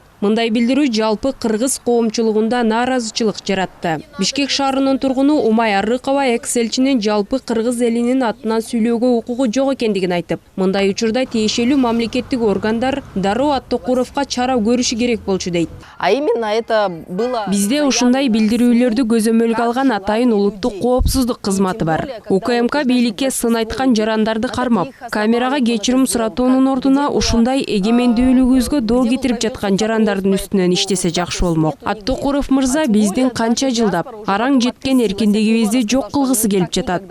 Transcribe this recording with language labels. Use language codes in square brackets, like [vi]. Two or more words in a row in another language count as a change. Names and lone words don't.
[ky] Мындай билдирүү жалпы кыргыз коомчулугунда нааразычылык жаратты. Бишкек шаарынын тургуну Умай Арыкова экс-элчинин жалпы кыргыз элинин атынан сүйлөөгө укугу жок экендигин айтып, мындай учурда тиешелүү мамлекеттик органдар дароо Аттокуровго чара көрүшү керек болчу дейт. [ru] А именно это было... [ky] Бизде ушундай билдирүүлөрдү көзөмөлгө алган атайын улуттук коопсуздук кызматы бар. УКМК бийликке сын айткан жарандарды кармап, камерага кечирим суратуунун ордуна ушундай эгемендүүлүгүбүзгө доо кетирип жаткан жарандардын үстүнөн иштесе жакшы болмок. Аттокуров мырза биздин канча жылдап араң жеткен эркиндигибизди жок кылгысы келип жатат.